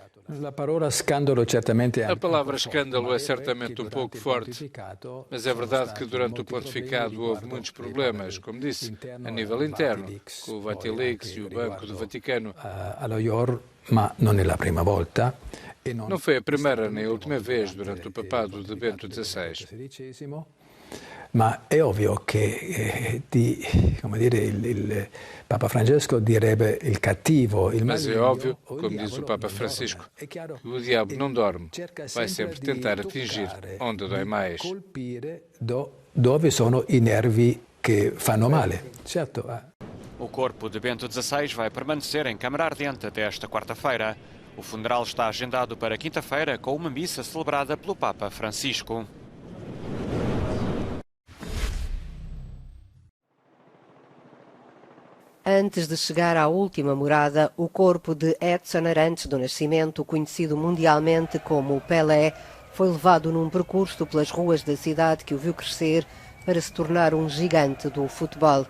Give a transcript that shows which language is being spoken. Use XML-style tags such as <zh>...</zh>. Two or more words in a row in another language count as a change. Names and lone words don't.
<pt>A palavra escândalo é certamente um pouco forte, mas é verdade que durante o pontificado houve muitos problemas, como disse, a nível interno, com o Vatileaks e o Banco do Vaticano. Não foi a primeira nem a última vez durante o papado de Bento XVI.</pt> <it>Ma è ovvio che il Papa Francesco direbbe il cattivo, il</it> <pt>Mas é óbvio, como diz o Papa Francisco, que o diabo não dorme, vai sempre tentar atingir onde dói mais.</pt> <it>Dove sono i nervi che fanno male, certo.</it> <pt>O corpo de Bento XVI vai permanecer em Câmara Ardente até esta quarta-feira. O funeral está agendado para quinta-feira com uma missa celebrada pelo Papa Francisco. Antes de chegar à última morada, o corpo de Edson Arantes do Nascimento, conhecido mundialmente como Pelé, foi levado num percurso pelas ruas da cidade que o viu crescer para se tornar um gigante do futebol.</pt>